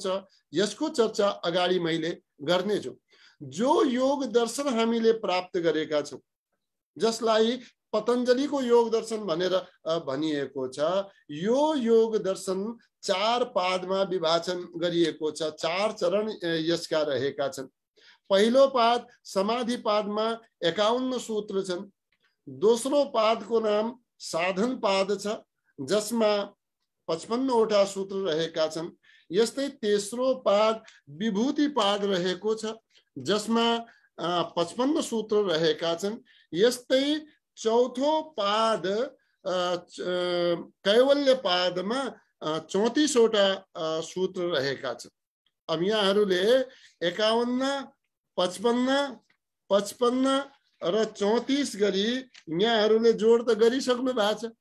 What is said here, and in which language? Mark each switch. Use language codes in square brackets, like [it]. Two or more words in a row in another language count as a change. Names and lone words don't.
[ne] यसको चर्चा अगाडि मैले गर्नेछु। जो योग दर्शन हामीले प्राप्त गरेका छौं, जसलाई पतञ्जलिको योग दर्शन भनेर भनिएको छ, यो योग दर्शन 4 पादमा विभाजन गरिएको छ। 4 चरण यसका रहेका छन्। पहिलो पाद समाधि पादमा 51 सूत्र छन्। दोस्रो पादको नाम साधन पाद छ, जसमा 55 वटा सूत्र रहेका छन्। यस्तै तेस्रो पाद विभूति पाद रहेको छ, जसमा 55 सूत्र रहेका छन्। यस्तै चौथो पाद कैवल्य पादमा 34 वटा सूत्र रहेका छन्। अब यहाँहरूले 51, 55, 55 र 34 गरी यहाँहरूले जोड त गरिसक्नु भएको छ।